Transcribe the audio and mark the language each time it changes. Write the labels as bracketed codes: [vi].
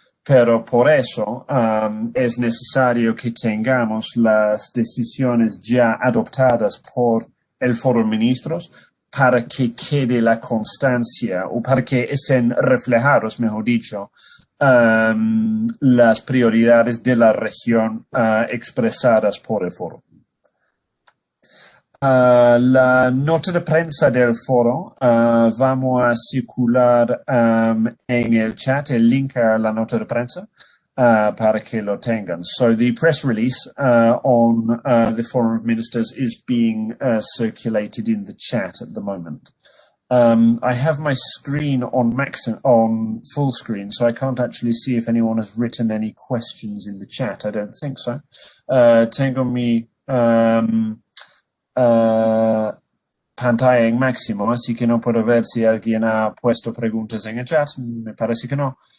[es] Pero por eso es necesario que tengamos las decisiones ya adoptadas por el Foro de Ministros, para que quede la constancia o para que estén reflejados, mejor dicho, las prioridades de la región expresadas por el foro. La nota de prensa del foro vamos a circular en el chat el link a la nota de prensa. Para que lo tengan. [en] So the press release on the Forum of Ministers is being circulated in the chat at the moment. I have my screen on full screen, so I can't actually see if anyone has written any questions in the chat. I don't think so. [es] Tengo mi pantalla en máximo, así que no puedo ver si alguien ha puesto preguntas en el chat. Me parece que no.